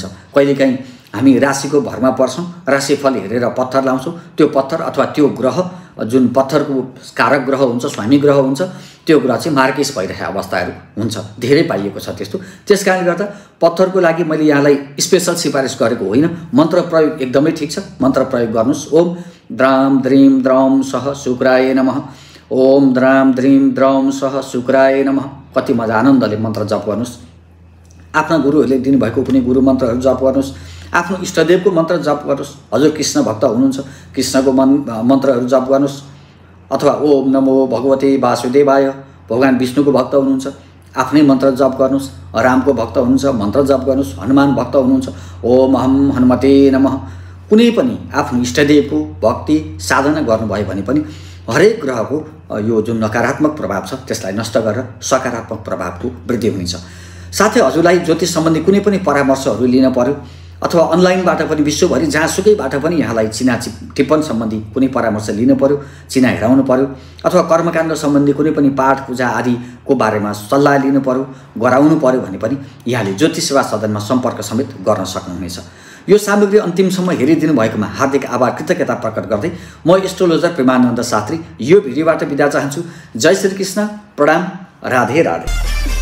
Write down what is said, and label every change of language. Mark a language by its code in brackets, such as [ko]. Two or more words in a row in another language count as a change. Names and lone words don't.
[ne] कहिलेकाहीँ हामी राशिको भरमा पर्छौँ, राशिफल हेरेर पत्थर लाउँछौँ, त्यो पत्थर अथवा त्यो ग्रह जुन पत्थरको कारक ग्रह हुन्छ, स्वामी ग्रह हुन्छ, त्यो ग्रह चाहिँ मार्केस भइरहेको अवस्थाहरू हुन्छ, धेरै पाइएको छ त्यस्तो। त्यस कारणले गर्दा पत्थरको लागि मैले यहाँलाई स्पेसल सिफारिस गरेको होइन। मन्त्र प्रयोग एकदमै ठिक छ, मन्त्र प्रयोग गर्नुहोस्। [sa] ओम द्राम द्रीम द्रौम सह शुक्राय नमः, ओम द्राम द्रीम द्रौम सह शुक्राय नमः। [ne] कति मजा आनन्दले मन्त्र जप गर्नुहोस्। आफ्ना गुरुहरूले दिनुभएको कुनै गुरु मन्त्रहरू जप गर्नुहोस्। आफ्नो इष्टदेवको मन्त्र जप गर्नुहोस्। हजुर कृष्ण भक्त हुनुहुन्छ, कृष्णको मन्त्रहरू जप गर्नुहोस्। अथवा [sa] ओम नमो भगवते वासुदेवाय, [ne] भगवान् विष्णुको भक्त हुनुहुन्छ, आफ्नै मन्त्र जप गर्नुहोस्। रामको भक्त हुनुहुन्छ, मन्त्र जप गर्नुहोस्। हनुमान भक्त हुनुहुन्छ, [sa] ओम अहम हनुमते नमः। [ne] कुनै पनि आफ्नो इष्टदेवको भक्ति साधना गर्नुभयो भने पनि हरेक ग्रहको यो जुन नकारात्मक प्रभाव छ त्यसलाई नष्ट गरेर सकारात्मक प्रभावको वृद्धि हुनेछ। साथै हजुरलाई ज्योतिष सम्बन्धी कुनै पनि परामर्शहरू लिन पर्यो अथवा अनलाइनबाट पनि विश्वभरि जहाँसुकैबाट पनि यहाँलाई चिना टिप्पण सम्बन्धी कुनै परामर्श लिनु पर्यो, चिना हेराउनु पर्यो अथवा कर्मकाण्ड सम्बन्धी कुनै पनि पाठ पूजा आदिको बारेमा सल्लाह लिनु पर्यो, गराउनु पर्यो भने पनि यहाँले ज्योतिष सेवा सदनमा सम्पर्क समेत गर्न सक्नुहुनेछ। यो सामग्री अन्तिमसम्म हेरिदिनु भएकोमा हार्दिक आभार कृतज्ञता प्रकट गर्दै म एस्ट्रोलोजर प्रेमानन्द शास्त्री यो भिडियोबाट बिदा चाहन्छु। जय श्री कृष्ण, प्रणाम, राधे राधे।